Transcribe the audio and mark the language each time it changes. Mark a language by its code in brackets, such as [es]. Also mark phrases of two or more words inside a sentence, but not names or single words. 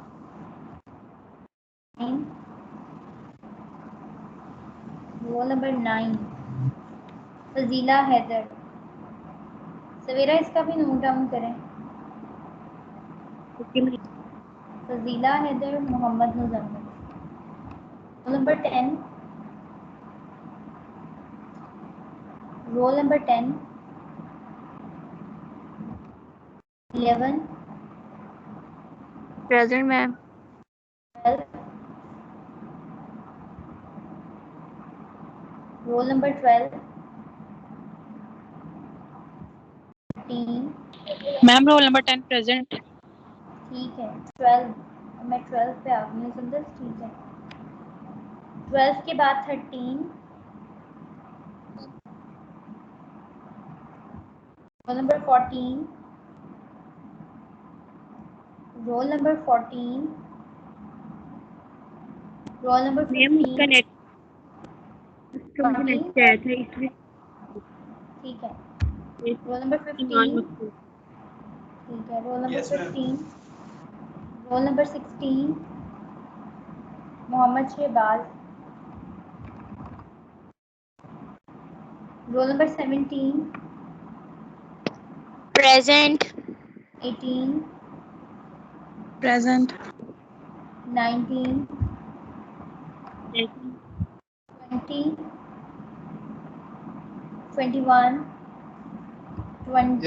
[hi] 9, [en] roll number 9, [hi] फजीला हैदर। सवेरा इसका भी [en] note down [hi] करें। फजीला हैदर मोहम्मद मुजम्मिल। रोल नंबर 10, [en] roll number 10, 11, Present, ma'am. 12, roll number 12, 13, Ma'am, roll number 10 present. [hi] ठीक है 12, मैं 12 पे आ गई हूँ सुंदर, ठीक है 12 के बाद 13, [en] roll number 14, roll number 14, roll number [hi] मैम उसका 15, नेट कनेक्ट आया था इसलिए ठीक है [en] roll number 15, [hi] ठीक है [en] roll number 15, roll number 16, [hi] मोहम्मद शहबाज। [en] roll number 17, Present. 18, Present. 19, 20, 21, 20।